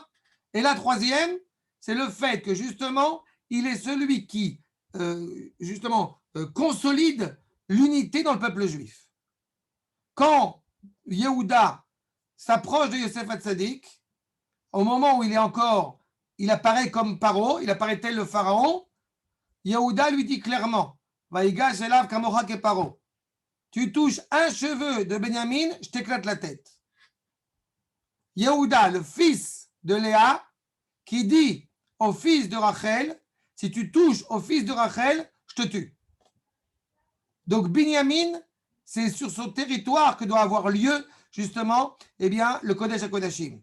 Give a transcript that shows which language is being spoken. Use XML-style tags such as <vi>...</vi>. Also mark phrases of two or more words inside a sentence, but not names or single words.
<fr>Et la troisième, c'est le fait que justement, il est celui qui, consolide l'unité dans le peuple juif. Quand Yehuda s'approche de Yosef Hatzadik, au moment où il apparaît comme Paro, il apparaît tel le pharaon, Yehuda lui dit clairement,</fr> <he>ויגש אליו כמוך כפרעה.</he> <fr>tu touches un cheveu de Benjamin, je t'éclate la tête. Yehuda, le fils de Léa, qui dit au fils de Rachel, si tu touches au fils de Rachel, je te tue. Donc Binyamin, c'est sur son territoire que doit avoir lieu justement le</fr> <he>קודש הקדשים.</he>